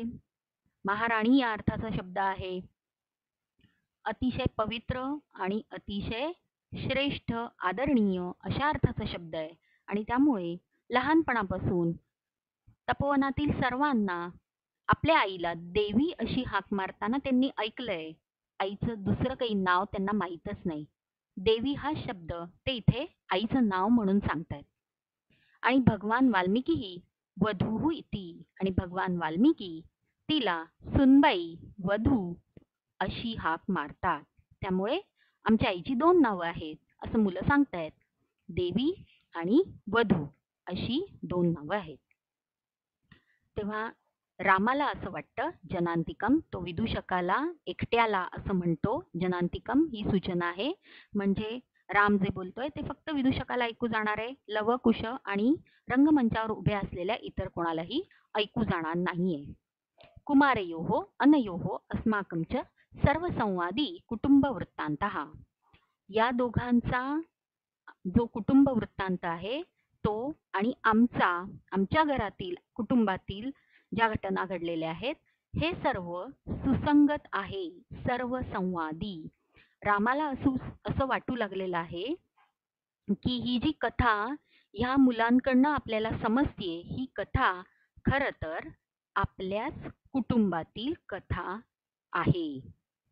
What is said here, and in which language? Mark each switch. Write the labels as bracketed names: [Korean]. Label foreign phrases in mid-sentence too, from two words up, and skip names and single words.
[Marathi] महाराणी या अर्थाचा शब्द आहे. अतिशय पवित्र आणि अतिशय श्रेष्ठ, आदरणीय अशा अर्थाचा शब्द आहे आणि त्यामुळे लहानपणापासून तपोवनातील सर्वांना आपल्या आईला देवी अशी हाक मारताना त्यांनी ऐकलंय. आईचं दुसरं काही नाव त्यांना माहीतच नाही. देवी हा शब्द ते इथे आईचं नाव म्हणून सांगतायत. आणि भगवान वाल्मिकीही [Sanskrit] वधूः इति, [Marathi] आणि भगवान वाल्मिकी तिला सुनबाई, वधू अशी हाक मारतात. त्यामुळे आमच्या आईची 2 नावं आहेत असं मुलं सांगतायत. देवी आणि वधू अशी 2 नावं आहेत. तेव्हा रामाला असं वाटतं, जनांतिकम, तो विदूषकाला एकट्याला असं म्हणतो. जनांतिकम ही सूचना आहे, म्हणजे राम जे बोलतोय ते फक्त विदूषकाला ऐकू जाणार आहे. लव, कुश आणि रंगमंचावर उभ्या असलेल्या इतर कोणालाही ऐकू जाणार नाहीये. [Sanskrit] कुमारयोः अनयोः अस्माकं च सर्वसंवादी कुटुंब वृत्तान्तः. [Marathi] या दोघांचा जो कुटुंब वृत्तांत आहे तो आणि आमच्या घरातील कुटुंबातील ज्या घटना घडलेल्या आहेत हे सर्व सुसंगत आहे, सर्व संवादी. रामाला असं वाटू लागलेलं आहे की ही जी कथा ह्या मुलांकडनं आपल्याला समजतीये, ही कथा खरं तर आपल्याच कुटुंबातील कथा आहे.